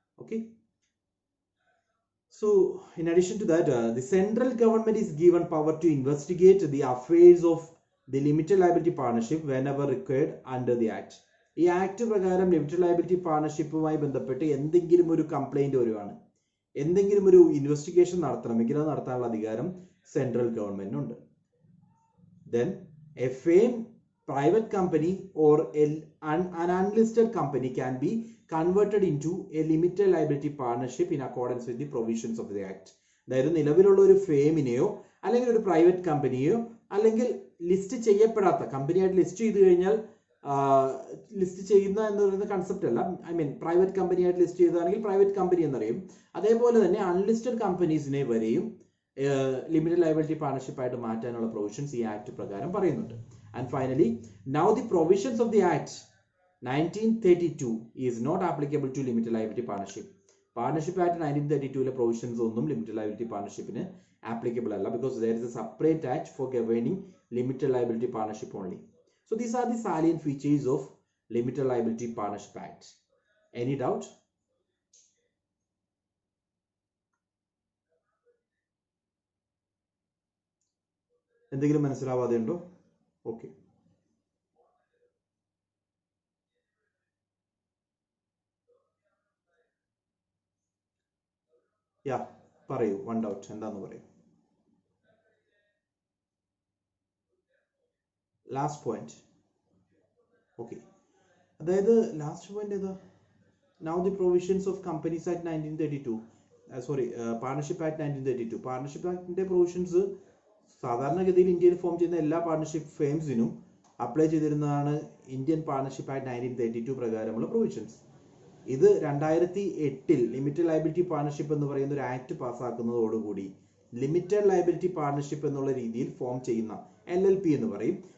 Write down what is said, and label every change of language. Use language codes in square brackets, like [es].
[en] Okay, so in addition to that the central government is given power to investigate the affairs of the limited liability partnership whenever required under the act. [ml] ഈ act പ്രകാരം limited liability പാർട്ണർഷിപ്പുമായി ബന്ധപ്പെട്ട് എന്തെങ്കിലും ഒരു complaint വരുവാണ്, എന്തെങ്കിലും ഒരു investigation നടത്തണമെങ്കിൽ അത് നടത്താനുള്ള അധികാരം central ഗവൺമെന്റിനുണ്ട്. [en] Then a famed private company or an unlisted company can be converted into a limited liability partnership in accordance with the provisions of the act. [ml] അതായത് നിലവിലുള്ള ഒരു ഫേമിനെയോ അല്ലെങ്കിൽ ഒരു പ്രൈവറ്റ് കമ്പനിയോ അല്ലെങ്കിൽ ലിസ്റ്റ് ചെയ്യപ്പെടാത്ത കമ്പനിയായിട്ട് ലിസ്റ്റ് ചെയ്ത് കഴിഞ്ഞാൽ ലിസ്റ്റ് ചെയ്യുന്ന എന്ന് പറയുന്ന കൺസെപ്റ്റ് അല്ല, [en] I mean [ml] private കമ്പനിയായിട്ട് list ചെയ്തതാണെങ്കിൽ private company എന്നറിയും. അതേപോലെ തന്നെ അൺലിസ്റ്റഡ് കമ്പനീസിനെ വരെയും ലിമിറ്റഡ് ലയബിലിറ്റി പാർട്ണർഷിപ്പ് ആയിട്ട് മാറ്റാനുള്ള പ്രൊവിഷൻസ് ഈ ആക്ട് പ്രകാരം പറയുന്നുണ്ട്. [en] And finally now the provisions of the act 1932 is not applicable to limited liability partnership. [ml] Partnership act 1932 provisions ഒന്നും limited liability പാർട്ണർഷിപ്പിന് [en] applicable alla, because there is a separate act for governing limited liability partnership only. So these are the salient features of limited liability partnership act. Any doubt? [ml] എന്തെങ്കിലും മനസ്സിലാവാതെ ഉണ്ടോ? Okay. യാ, പറയൂ. One doubt എന്താന്ന് പറയൂ. Last point. Okay, അതായത് last point ഏതാ? [en] Now the provisions of Companies Act 1932, Partnership Act 1932. [ml] Partnership ആക്ടിന്റെ provisions സാധാരണഗതിയിൽ ഇന്ത്യയിൽ ഫോം ചെയ്യുന്ന എല്ലാ partnership ഫേംസിനും apply ചെയ്തിരുന്നതാണ് Indian partnership act 1932 പ്രകാരമുള്ള പ്രൊവിഷൻസ്. ഇത് 2008 ലിമിറ്റഡ് ലയബിലിറ്റി പാർട്ണർഷിപ്പ് എന്ന് പറയുന്ന ഒരു ആക്ട് പാസ്സാക്കുന്നതോടുകൂടി ലിമിറ്റഡ് ലയബിലിറ്റി പാർട്ണർഷിപ്പ് എന്നുള്ള രീതിയിൽ ഫോം ചെയ്യുന്ന LLP എന്ന് പറയും.